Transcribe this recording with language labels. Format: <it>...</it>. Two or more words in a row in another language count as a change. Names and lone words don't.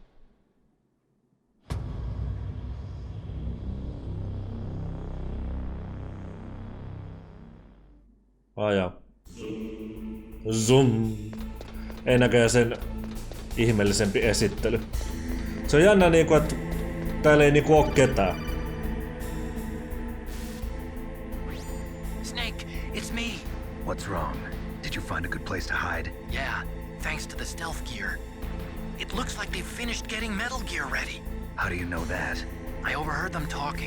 <fi>Aja. Zoom. Ei näköjään sen ihmeellisempi esittely. Se on jännä niinku, että täällä ei niinku oo ketään.</fi> <en>Snake, it's me. What's wrong? Did you find a good place to hide? Yeah, thanks to the stealth gear. It looks like they've finished getting Metal Gear ready. How do you know that? I overheard them talking.</en>